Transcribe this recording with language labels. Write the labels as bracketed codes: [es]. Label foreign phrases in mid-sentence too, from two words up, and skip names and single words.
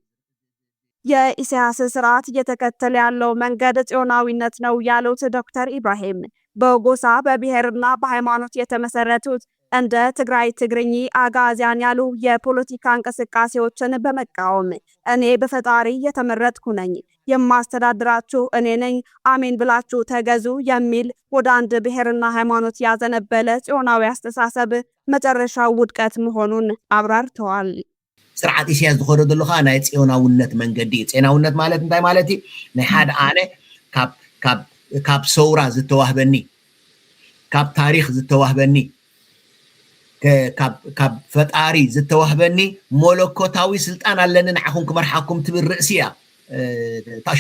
[am] የኢሳያስ ስርዓት እየተከተለ ያለው መንገድ ጽዮናዊነት ነው ያሉት ዶክተር ኢብራሂም በጎሳ በብሔርና በሃይማኖት የተመሰረቱት እንደ ትግራይ ትግርኝ አጋዚያን ያሉ የፖለቲካ እንቅስቃሴዎችን በመቃወም እኔ በፈጣሪ የተመረጥኩ ነኝ፣ የማስተዳድራችሁ እኔ ነኝ፣ አሜን ብላችሁ ተገዙ የሚል ወደ አንድ ብሔርና ሃይማኖት ያዘነበለ ጽዮናዊ አስተሳሰብ መጨረሻው ውድቀት መሆኑን አብራርተዋል። [ti] ስርዓት ኢሳያስ ዝኸዶ ዘለኻ ናይ ጽዮናውነት መንገዲ ጽዮናውነት ማለት እንታይ ማለት እዩ? ናይ ሓደ ኣነ ካብ ሰውራ ዝተዋህበኒ ካብ ታሪክ ዝተዋህበኒ ካብ ፈጣሪ ዝተዋህበኒ መለኮታዊ ስልጣን ኣለኒ ንዓኹም ክመርሓኩም ትብል ርእሲ እያ ታሽሙ